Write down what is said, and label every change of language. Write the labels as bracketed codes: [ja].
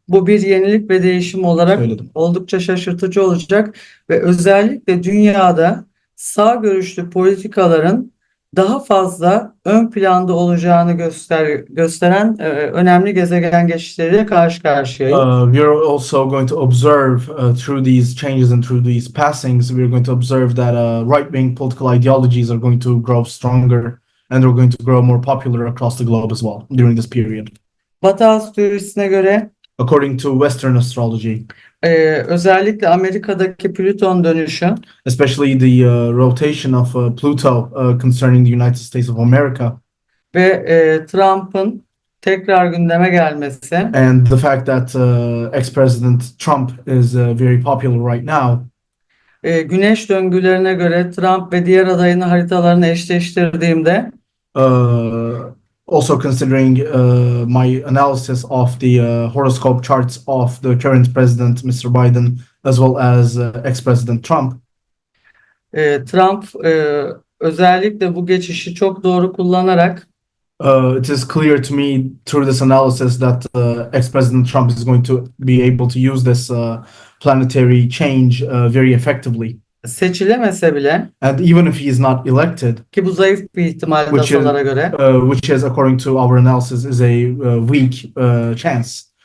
[tr] Bu bir yenilik ve değişim olarak Söyledim. oldukça şaşırtıcı olacak ve özellikle dünyada sağ görüşlü politikaların daha fazla ön planda olacağını gösteren önemli gezegen geçişleriyle karşı karşıyayız. [en] We are also going to observe through these changes and through these passings, we are going to observe that right-wing political ideologies are going to grow stronger and they're going to grow more popular across the globe as well during this period. [tr] Batı astrolojisine göre [en] According to Western astrology, [tr] özellikle Amerika'daki Plüton dönüşü [en] especially the rotation of Pluto concerning the United States of America [tr] ve Trump'ın tekrar gündeme gelmesi [en] and the fact that ex-president Trump is very popular right now, [tr] güneş döngülerine göre Trump ve diğer adayın haritalarını eşleştirdiğimde [en] also considering my analysis of the horoscope charts of the current president, Mr. Biden, as well as ex-president Trump, [tr] Trump özellikle bu geçişi çok doğru kullanarak [en] it is clear to me through this analysis that ex-president Trump is going to be able to use this planetary change very effectively. [tr] seçilemese bile [en] And even if he is not elected, [tr] ki bu zayıf bir ihtimal [en] which is, [tr] dasalara göre [en] which is according to our analysis is a weak chance.